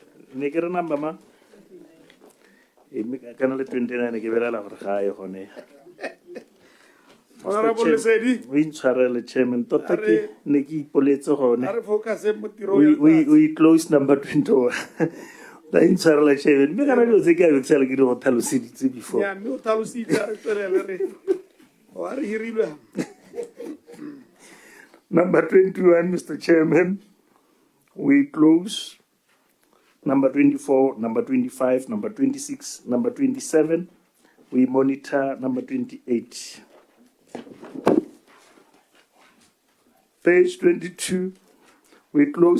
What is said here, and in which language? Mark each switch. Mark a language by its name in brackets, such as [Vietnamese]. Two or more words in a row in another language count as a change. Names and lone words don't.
[Tswana] ne ke re number ma ka na le 29 ke belela gore ga e gone [English] Honorable Lesedi, [Tswana] o intshwarele chairman tota ke ne ke ipoletse gone a re focus mo tirong ya letsatsi. [English] we close number 21 [Tswana] da intshwarele chairman mme kana dilo tse ke a beksela ke di go tlhaloseditse before Ya, mme o tlhalositse a re tswelele re o a re hirilwe. [English] Number 21, Mr. Chairman, we close. Number 24, number 25, number 26, number 27, we monitor. Number 28. Page 22, we close.